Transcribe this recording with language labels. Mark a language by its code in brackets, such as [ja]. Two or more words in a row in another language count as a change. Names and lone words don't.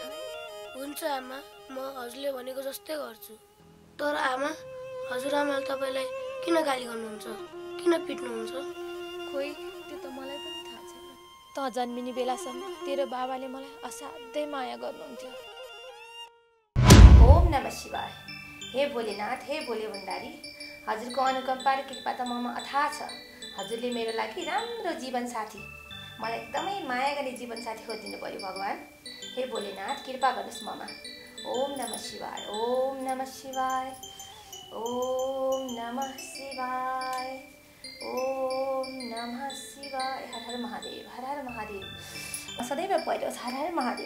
[ne] हुन्छ आमा, म हजुरले भनेको जस्तै गर्छु। तर आमा, हजुरआमाले तपाईँलाई किन गाली गर्नुहुन्छ, किन पिट्नुहुन्छ? खोइ त्यो त मलाई पनि थाहा छैन। त जन्मिने बेलासम्म तेरो बाबाले मलाई असाध्यै माया गर्नुहुन्थ्यो। [sa] ओम नमः शिवाय। [ne] हे भोलेनाथ, हे भोले भण्डारी, हजुरको अनुकम्पा र कृपा त ममा अथाह छ। हजुरले मेरो लागि राम्रो जीवनसाथी, मलाई एकदमै माया गर्ने जीवनसाथी खोजिदिनु पर्यो भगवान्। हे भोलेनाथ कृपा गर्नुहोस् ममा। [sa] ओम नमः शिवाय, ओम नमः शिवाय, ओम नमः शिवाय, ओम नमः शिवाय। हर हर महादेव, हर हर महादेव। [ne] सदैव पढोस् [sa] हर हर महादेव।